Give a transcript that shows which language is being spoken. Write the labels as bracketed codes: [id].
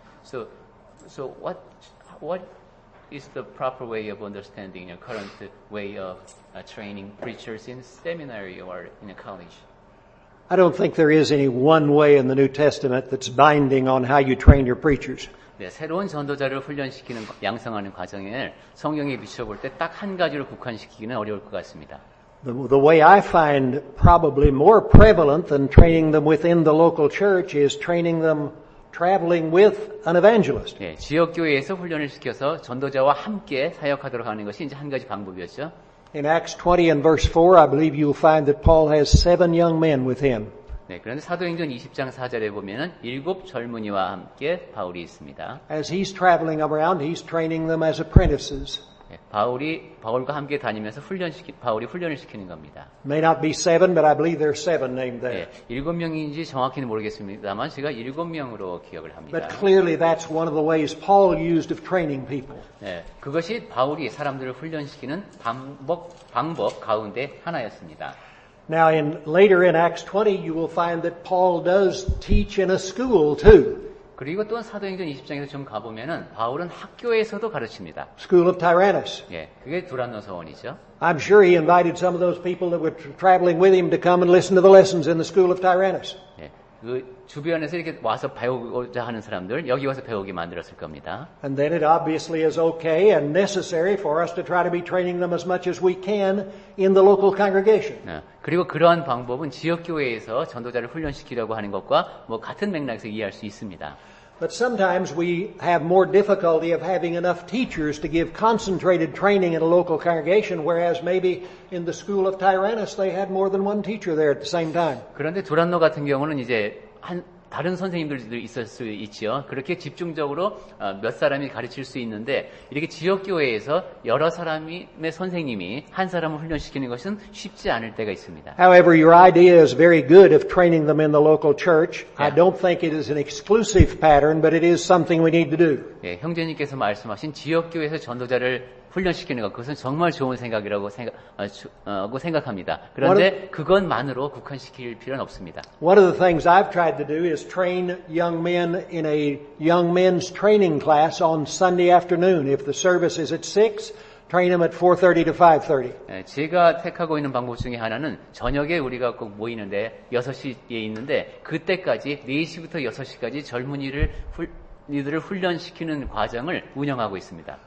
[en] So what is the proper way of understanding your current way of training preachers in seminary or in a college? I don't think there is any one way in the New Testament that's binding on how you train your preachers. [ko] 네, 새로운 전도자를 훈련시키는 양성하는 과정을 성경에 비춰볼 때 딱 한 가지로 국한시키기는 어려울 것 같습니다. [en] The way I find probably more prevalent than training them within the local church is training them traveling with an evangelist. [ko] 예, 지역 교회에서 훈련을 시켜서 전도자와 함께 사역하도록 하는 것이 이제 한 가지 방법이었죠. [en] In Acts 20 and verse 4, I believe you'll find that Paul has 7 young men with him. [ko] 네, 그런데 사도행전 20장 4절에 보면은 7 젊은이와 함께 바울이 있습니다. [en] As he's traveling around, he's training them as apprentices. [ko] 네, 바울과 함께 다니면서 바울이 훈련을 시키는 겁니다. [en] May not be 7, but I believe there's 7 named there. [ko] 네, 7명인지 정확히는 모르겠습니다만 제가 7명으로 기억을 합니다. [en] But clearly that's one of the ways Paul used of training people. [ko] 네, 그것이 바울이 사람들을 훈련시키는 방법 가운데 하나였습니다. [en] Now, later in Acts 20, you will find that Paul does teach in a school too. [ko] 그리고 또 사도행전 20장에서 좀 가보면은 바울은 학교에서도 가르칩니다. [en] School of Tyrannus. [ko] 예, 그게 두란노 서원이죠. [en] I'm sure he invited some of those people that were traveling with him to come and listen to the lessons in the School of Tyrannus. [ko] 예, 그 주변에서 이렇게 와서 배우고자 하는 사람들 여기 와서 배우게 만들었을 겁니다. [en] And then it obviously is okay and necessary for us to try to be training them as much as we can in the local congregation. [ko] 예, 그리고 그러한 방법은 지역 교회에서 전도자를 훈련시키려고 하는 것과 뭐 같은 맥락에서 이해할 수 있습니다. [en] But sometimes we have more difficulty of having enough teachers to give concentrated training in a local congregation, whereas maybe in the school of Tyrannus they had more than one teacher there at the same time. [ko] 그런데 두란노 같은 경우는 이제 다른 선생님들도 있을 수 있지요. 그렇게 집중적으로 몇 사람이 가르칠 수 있는데 이렇게 지역교회에서 여러 사람의 선생님이 한 사람을 훈련시키는 것은 쉽지 않을 때가 있습니다. [en] However, your idea is very good of training them in the local church. I Yeah. don't think it is an exclusive pattern, but it is something we need to do. [ko] 예, 형제님께서 말씀하신 지역교회에서 전도자를 훈련시키는 것, 그것은 정말 좋은 생각이라고 생각합니다. 그런데 그것만으로 국한시킬 필요는 없습니다. [en] One of the things I've tried to do is train young men in a young men's training class on Sunday afternoon. If the service is at 6, train them at 4:30 to 5:30. [ko] 예, 제가 택하고 있는 방법 중에 하나는 저녁에 우리가 꼭 모이는데 6시에 있는데 그때까지 4시부터 6시까지 젊은이들을 훈련시키는 과정을 운영하고 있습니다.